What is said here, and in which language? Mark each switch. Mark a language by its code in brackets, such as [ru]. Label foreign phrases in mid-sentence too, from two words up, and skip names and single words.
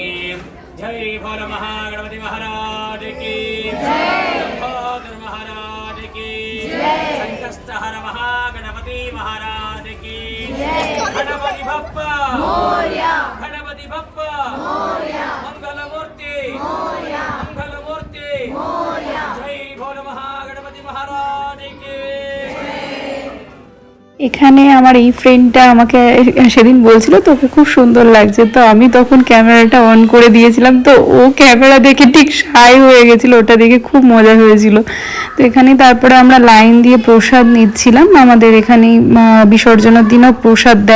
[hi] जय भोले महागणपति महाराज की जय, लंबोदर महाराज की जय, संकष्टहर महागणपति महाराज की जय, गणपति बप्पा मोरया, गणपति बप्पा मोरया, मंगलमूर्ति मोरया, मंगलमूर्ति मोरया, जय भोले महागणपति महाराज की। [bn] এখানে আমার এই ফ্রেন্ডটা আমাকে সেদিন বলছিল তোকে খুব সুন্দর লাগছে, তো আমি তখন ক্যামেরাটা অন করে দিয়েছিলাম, তো ও ক্যামেরা দেখে ঠিক সাই হয়ে গেছিলো, ওটা দেখে খুব মজা হয়েছিল। তো এখানে তারপরে আমরা লাইন দিয়ে প্রসাদ নিচ্ছিলাম, আমাদের এখানে বিসর্জনের দিনও প্রসাদ দেয়।